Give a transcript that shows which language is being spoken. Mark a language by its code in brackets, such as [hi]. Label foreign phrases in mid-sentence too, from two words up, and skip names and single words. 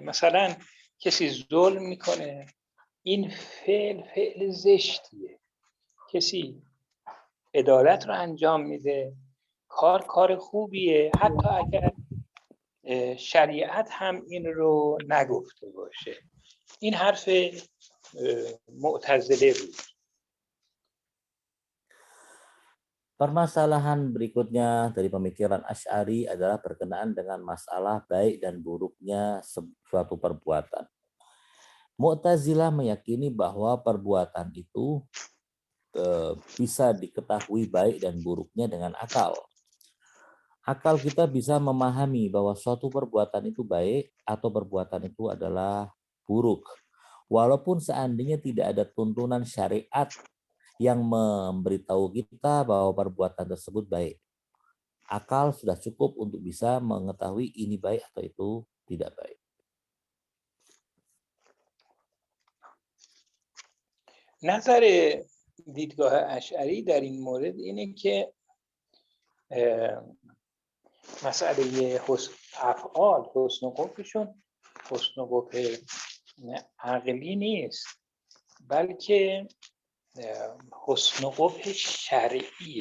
[fa] مثلا کسی ظلم میکنه، این فعل زشتیه. کسی عدالت رو انجام میده، کار خوبیه، حتی اگر شریعت هم این رو نگفته باشه. این حرف معتزله بود. [id] Permasalahan berikutnya dari pemikiran Asy'ari adalah berkenaan dengan masalah baik dan buruknya suatu perbuatan. Mu'tazilah meyakini bahwa perbuatan itu bisa diketahui baik dan buruknya dengan akal. Akal kita bisa memahami bahwa suatu perbuatan itu baik atau perbuatan itu adalah buruk. Walaupun seandainya tidak ada tuntunan syariat yang memberitahu kita bahwa perbuatan tersebut baik. Akal sudah cukup untuk bisa mengetahui ini baik atau itu tidak baik. [fa] نظر دیدگاه اشعری در این مورد اینه که مسئله افعال حسن و قبحشون حسن و قبح عقلی نیست، بلکه حسن و قبح شرعیه.